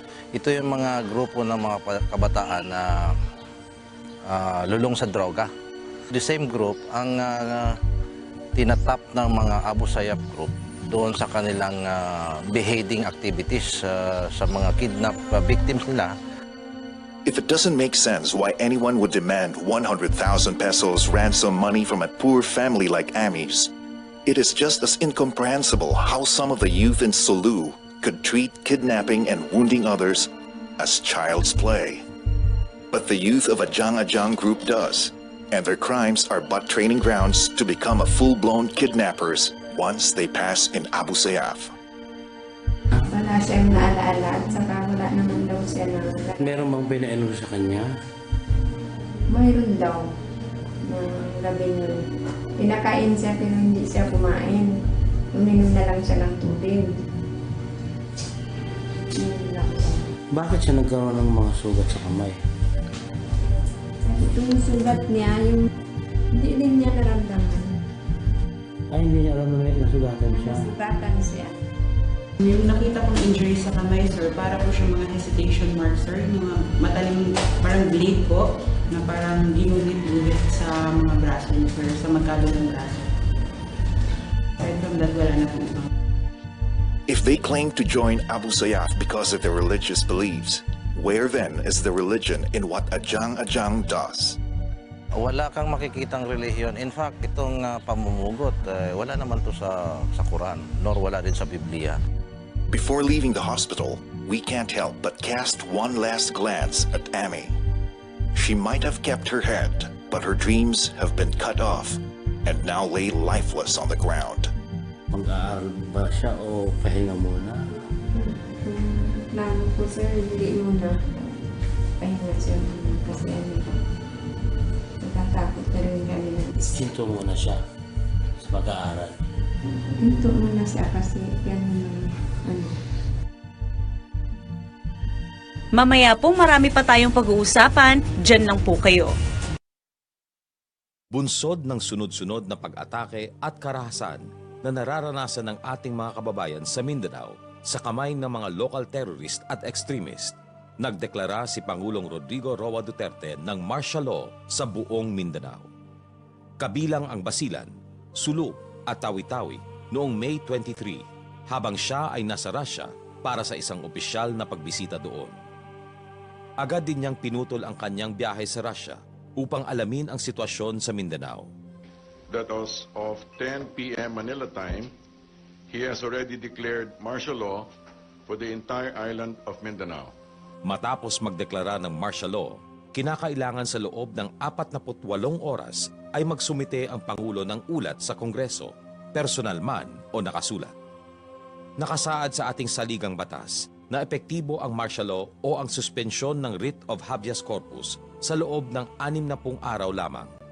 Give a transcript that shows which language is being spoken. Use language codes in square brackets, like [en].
[tl] Ito yung mga grupo ng mga kabataan na lulong sa droga. [en] The same group [tl] ang tinatap ng mga Abu Sayyaf group doon sa kanilang [en] beheading activities [tl] sa mga [en] kidnap victims [tl] nila. [en] If it doesn't make sense why anyone would demand 100,000 pesos ransom money from a poor family like Amy's, it is just as incomprehensible how some of the youth in Sulu could treat kidnapping and wounding others as child's play. But the youth of Ajang group does, and their crimes are but training grounds to become a full-blown kidnappers once they pass in Abu Sayyaf. [tl] Wala siyang naalaala at saka wala naman daw siya na... Meron bang pinainom sa kanya? Mayroon daw ng gabi nun. Pinakain siya pero hindi siya kumain. Uminom na lang siya ng tubig. Bakit siya nagkaroon ng mga sugat sa kamay? Itong sugat niya, yung hindi din niya naramdaman. Ay, hindi niya alam na may nasugatan siya. Nasugatan siya. Yung nakita kong injury sa kamay, sir, para po siya mga [en] hesitation marks, [tl] sir. Yung mga mataling, parang blade po, na parang ginulit-ulit sa mga braso, sir, sa magkalo ng braso. [en] Aside from that, [tl] wala na po. [en] If they claim to join Abu Sayyaf because of their religious beliefs, where then is the religion in what Ajang does? [tl] Wala kang makikitang relihiyon. [en] In fact, [tl] itong pamumugot, wala naman to sa Quran, nor wala din sa Biblia. [en] Before leaving the hospital, we can't help but cast one last glance at Amy. She might have kept her head, but her dreams have been cut off and now lay lifeless on the ground. [tl] Mag-aaral ba siya o pahinga muna? Plano po, sir, hindi muna. Pahinga siya kasi natatakot na rin kami na. Hinto muna siya sa pag-aaral. Hinto muna siya kasi yan Mamaya po marami pa tayong pag-uusapan, dyan lang po kayo. Bunsod ng sunod-sunod na pag-atake at karahasan na nararanasan ng ating mga kababayan sa Mindanao sa kamay ng mga local terrorist at extremist, nagdeklara si Pangulong Rodrigo Duterte ng martial law sa buong Mindanao. Kabilang ang Basilan, Sulu at Tawi-Tawi noong May 23 habang siya ay nasa Russia para sa isang opisyal na pagbisita doon. Agad din niyang pinutol ang kanyang biyahe sa Russia upang alamin ang sitwasyon sa Mindanao. [en] That as of 10 p.m. Manila time, he has already declared martial law for the entire island of Mindanao. [tl] Matapos magdeklara ng martial law, kinakailangan sa loob ng 48 oras ay magsumite ang Pangulo ng ulat sa Kongreso, personal man o nakasulat. Nakasaad sa ating saligang batas na epektibo ang martial law o ang suspensyon ng writ of habeas corpus sa loob ng 60 araw lamang.